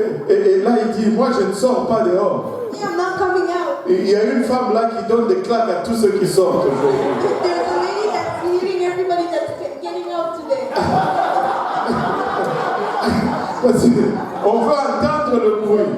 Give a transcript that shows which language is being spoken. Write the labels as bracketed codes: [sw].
[fr] Et là, il dit, moi, je ne sors pas dehors. [en] Yeah, I'm not coming out. [fr] Et il y a une femme là qui donne des claques à tous ceux qui sortent aujourd'hui. [en] There's a lady that's hitting everybody that's getting out today. [fr] Parce qu'on veut entendre le bruit.